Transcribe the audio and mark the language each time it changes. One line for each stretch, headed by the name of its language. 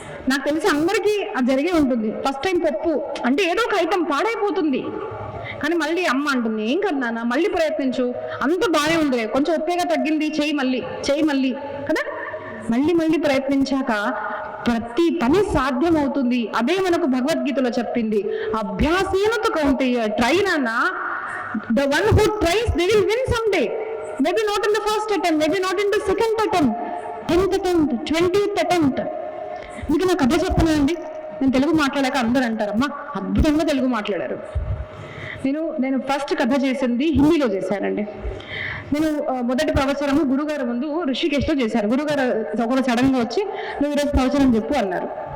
Telugu: నాకు తెలిసి అందరికీ అది జరిగే ఉంటుంది. ఫస్ట్ టైం పప్పు అంటే ఏదో ఒక ఐటమ్ పాడైపోతుంది, కానీ మళ్ళీ అమ్మ అంటుంది ఏం కదా నాన్న, మళ్ళీ ప్రయత్నించు, అంత బాగానే ఉంది, కొంచెం ఉప్పేగా తగ్గింది, చెయ్యి మళ్ళీ కదా. మళ్ళీ ప్రయత్నించాక ప్రతి పని సాధ్యం అవుతుంది. అదే మనకు భగవద్గీతలో చెప్పింది,
Sanskrit: అభ్యాసేనతు కౌంతేయ.
Telugu: ట్రై నాన్న.
English: The one who tries, they will win someday. Maybe not in the first attempt, maybe not in the second attempt, 10th attempt, 20th attempt.
Telugu: మీకు నా కథ చెప్పనండి. నేను తెలుగు మాట్లాడాక అందరూ అంటారమ్మా అద్భుతంగా తెలుగు మాట్లాడారు. నేను ఫస్ట్ కథ చేసింది హిందీలో చేశానండి. నేను మొదటి ప్రవచనము గురుగారు ముందు ఋషికేశ్లో చేశాను. గురుగారు ఒకరు సడన్గా వచ్చి నువ్వు ఈరోజు ప్రవచనం చెప్పు అన్నారు.